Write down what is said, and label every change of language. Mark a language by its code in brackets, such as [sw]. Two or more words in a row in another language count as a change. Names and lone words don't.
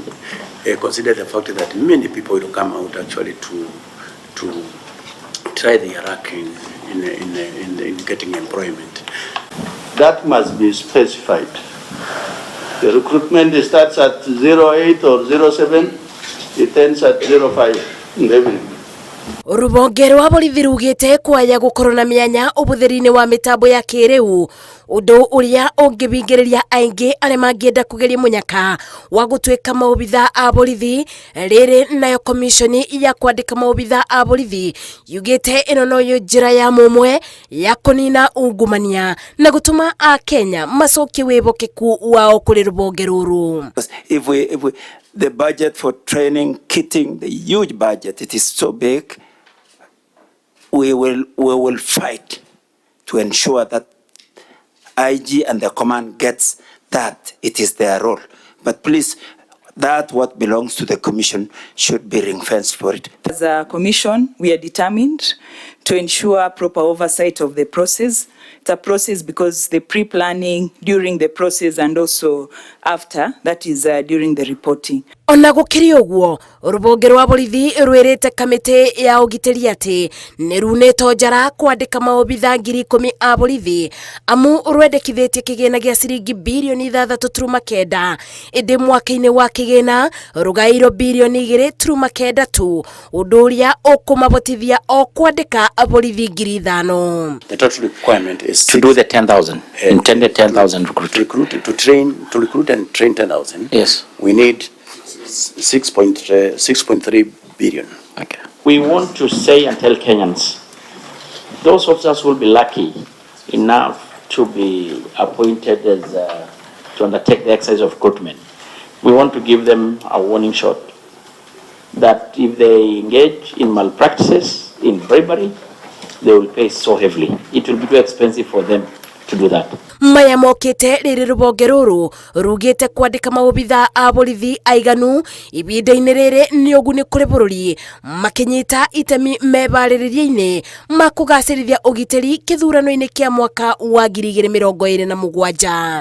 [en] Consider the fact that many people will come out actually to try their luck in getting employment. That must be specified. The recruitment starts at 08 or 07, it ends at 05 in the evening. [ki] Rũhonge rwa borithi rugĩte kuoya gũkorwo na mĩanya ũbũthĩri-inĩ wa mĩtambo ya kĩrĩu ũndũ ũrĩa ũngĩbingĩrĩria aingĩ arĩa mangĩenda kũgeria mũnyaka wa gũtuĩka maobitha a borithi. Rĩrĩ nayo komishoni ya kwandĩka maobitha a borithi yugĩte ĩno noyo njĩra ya mũmwe ya kũnina ungumania na gũtũma a Kenya macokie wĩhokeku wao kũrĩ rũhonge rũrũ. [en] If the budget for training, kitting, the huge budget, it is so big, we will fight to ensure that IG and the command gets that it is their role. But please, that what belongs to the commission should be ring-fenced for it. As a commission, we are determined to ensure proper oversight of the process. It's a process because the pre-planning, during the process and also after, that is during the reporting. [ki] Ona gũkĩrĩ ũguo rũhonge rwa borithi rwĩrĩte kamĩtĩ ya ũgitĩri atĩ nĩ runĩtwo njara kwandĩka maobitha 10,000 a borithi amu rwendekithĩtie kĩgĩna gĩa ciringi birioni 6.9 ĩndĩ mwaka-inĩ wa kĩgĩna rũgaĩirwo birioni 2.9 tu ũndũ ũrĩa ũkũmabotithia o kwandĩka borithi 5,000. [en] The total requirement is to do the 10,000 intended 10,000 to recruit and train 10,000. Yes, we need 6.3 billion. okay. We want to say and tell Kenyans, those officers will be lucky enough to be appointed as to undertake the exercise of recruitment. We want to give them a warning shot that if they engage in malpractices, in bribery, they will pay so heavily. It will be too expensive for them to do that. [ki] Maya mokĩte rĩrĩ rũhonge rũrũ rugĩte kwandĩka maobitha a borithi aiganu ibinda-inĩ rĩrĩ nĩ ũguni kũrĩ bũrũri makĩnyita itemi mebarĩrĩria-inĩ ma kũgacĩrithia ũgitĩri kĩthurano-inĩ kĩa mwaka wa 2027.